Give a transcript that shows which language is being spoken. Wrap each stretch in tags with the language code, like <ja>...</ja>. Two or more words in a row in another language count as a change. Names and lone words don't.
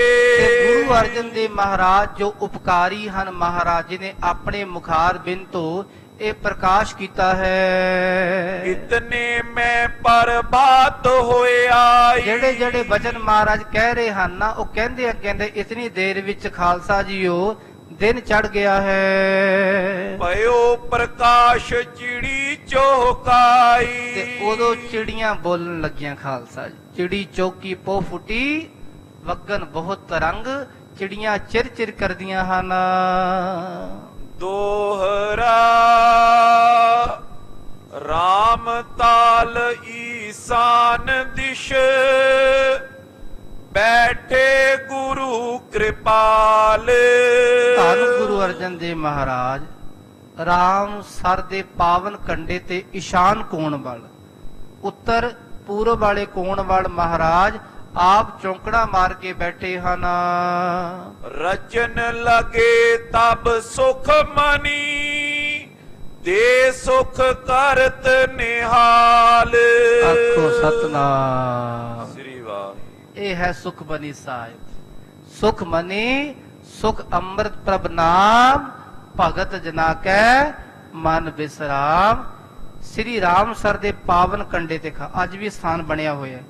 <pa>ਗੁਰੂ ਅਰਜਨ ਦੇਵ ਮਹਾਰਾਜ ਜੋ ਉਪਕਾਰੀ ਹਨ, ਮਹਾਰਾਜ ਜੀ ਨੇ ਆਪਣੇ ਮੁਖਾਰ ਬਿੰਦ ਤੋਂ ਇਹ ਪ੍ਰਕਾਸ਼ ਕੀਤਾ ਹੈ।</pa> <bra>ਇਤਨੇ ਮੈਂ ਪਰਬਾਤ ਹੋਇਆ।</bra> <pa>ਜਿਹੜੇ ਜਿਹੜੇ ਬਚਨ ਮਹਾਰਾਜ ਕਹਿ ਰਹੇ ਹਨ ਨਾ, ਉਹ ਕਹਿੰਦੇ ਇਤਨੀ ਦੇਰ ਵਿੱਚ ਖਾਲਸਾ ਜੀਓ</pa> <hi>दिन चढ़ गया है।</hi> <bra>भयो प्रकाश चिड़ी चौकाई।</bra> <pa>ਤੇ ਉਦੋਂ ਚਿੜੀਆਂ ਬੋਲਣ ਲੱਗੀਆਂ ਖਾਲਸਾ ਜੀ। ਚਿੜੀ ਚੌਕੀ ਪੋ ਫੁੱਟੀ ਵਗਨ ਬਹੁਤ ਤਰੰਗ, ਚਿੜੀਆਂ ਚਿਰ ਚਿਰ ਕਰਦੀਆਂ ਹਨ।</pa> <bra>दोहरा राम ताल ईशान दिश, बैठे गुरु कृपाल।</bra> <pa>ਧੰਨ ਗੁਰੂ ਅਰਜਨ ਦੇਵ ਮਹਾਰਾਜ ਰਾਮ ਸਰ ਦੇ ਪਾਵਨ ਕੰਡੇ ਤੇ ਈਸ਼ਾਨ ਕੋਣ ਵੱਲ, ਉੱਤਰ ਪੂਰਬ ਵਾਲੇ ਕੋਣ ਵੱਲ ਮਹਾਰਾਜ ਆਪ ਚੌਂਕੜਾ ਮਾਰ ਕੇ ਬੈਠੇ ਹਨ।</pa> <bra>रचन लगे तब सुख मनी, दे सुख करत निहाल।</bra> <pa>ਆਖੋ ਸਤਨਾਮ। श्री वाहिगुरु। ਇਹ ਹੈ ਸੁਖਮਨੀ ਸਾਹਿਬ। ਸੁਖਮਨੀ ਸੁਖ ਅੰਮ੍ਰਿਤ ਪ੍ਰਭ ਨਾਮ, ਭਗਤ ਜਨਾ ਕੈ ਮਨ ਬਿਸਰਾਮ। ਸ੍ਰੀ ਰਾਮ ਸਰ ਦੇ ਪਾਵਨ ਕੰਡੇ ਤੇ ਅੱਜ ਵੀ ਸਥਾਨ ਬਣਿਆ ਹੋਇਆ ਹੈ।</pa>